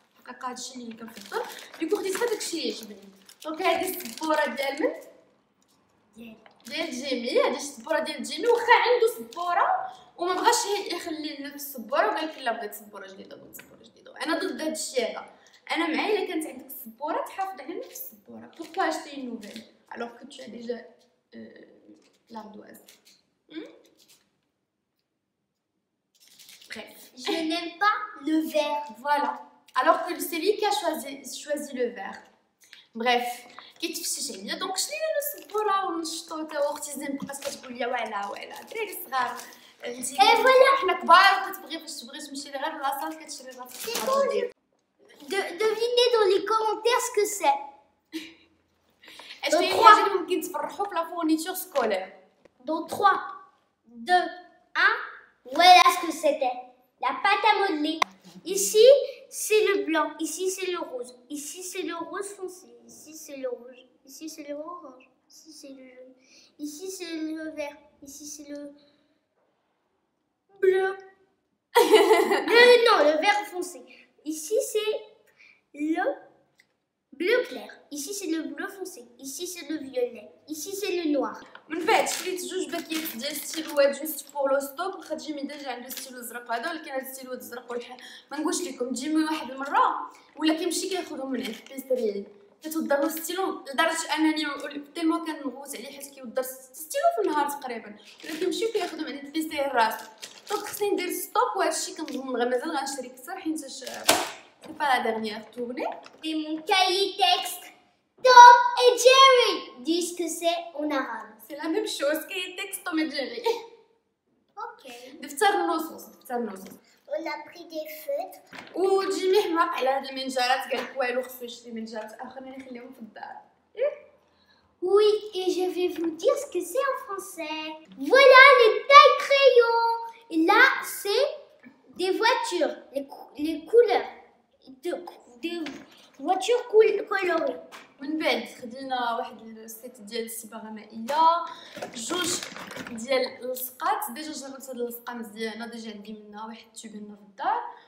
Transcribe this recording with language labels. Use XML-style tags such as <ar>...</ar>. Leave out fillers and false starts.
<ar>الحقيقه هذا الشيء اللي كنفضل ديكو خديت هذاك الشيء اللي يعجبني. دونك هذه السبوره ديال من ديال جيمي. هذه السبوره ديال جيمي واخا عنده سبوره وما بغاش يخلي لنا في السبوره وقال لك لا بغيت سبوره جديده بغيت سبوره جديده. انا ضد هذا الشيء هذا. انا معايا الا كانت عندك السبوره تحافظ على نفس السبوره.</ar> <fr>pourquoi acheter une nouvelle alors que tu as déjà l'ardoise. Bref, Je n'aime pas le vert. voilà, alors que c'est lui qui a choisi le vert.</fr> <ar>Bref, كيتفشش عليا دونك شرينا له السبوره ونشطو تا اختي زين بقات كتقول لي ولا دراري صغار انت فوالا حنا كبار كتبغي فاش تبغي تمشي غير لاصال كتشري راسك.</ar> <fr>Devinez dans les commentaires ce que c'est.</fr> <ar>اش هي الحاجه اللي ممكن تفرحوا في لا فورنيتور سكولير؟</ar> <fr>Dans 3, 2, 1, voilà ce que c'était. La pâte à modeler. Ici, c'est le blanc. Ici, c'est le rose. Ici, c'est le rose foncé. Ici, c'est le rouge. Ici, c'est le orange. Ici, c'est le jaune. Ici, c'est le vert. Ici, c'est le bleu. Non, le vert foncé. Ici, c'est le bleu clair. Ici, c'est le bleu foncé. Ici, c'est le violet. Ici, c'est le noir.</fr> <ar>من بعد شريت جوج باكيات ديال ستيلوات</ar> <fr>جوست بور لو ستوب.</fr> <ar>واخا جيمي ديجا عنده ستيلو زرق هذا ولكن هاد الستيلو الزرق والحال ما نقولش لكم جيمي واحد المره ولا كيمشي كياخذهم من عند البيستري كتوضر له ستيلو لدرجه انني تيلمو كنغوت عليه حيت كيوضر ستيلو في النهار تقريبا ولا كيمشيو كياخذهم عند البيستري راسو. دونك خصني ندير ستوب وهادشي كنظن مازال غنشري كثر حيت</ar> <fr>سي با لا ديرنيير tournée. Et mon cahier texte. Tom et Jerry disent que c'est en arabe. سي لا ميم شوز</fr> <ar>كاين تكست توم جيري. Ok. دفتر النصوص</ar> <fr>On a pris des feutres.</fr> <ar>وجيمي حماق على هاد المنجرات قال لك والو خصو يشري منجرات اخرين يخليهم في الدار.</ar> <fr>Oui, et je vais vous dire ce que c'est en français. Voilà les tailles crayons. Et là, c'est des voitures, les couleurs. Des voitures colorées.</fr> <ar>من بعد خدينا واحد السيت ديال الصباغه مائيه جوج ديال اللصقات. ديجا جربت هاد اللصقه مزيانه ديجا عندي منها واحد تيوب هنا في الدار.</ar>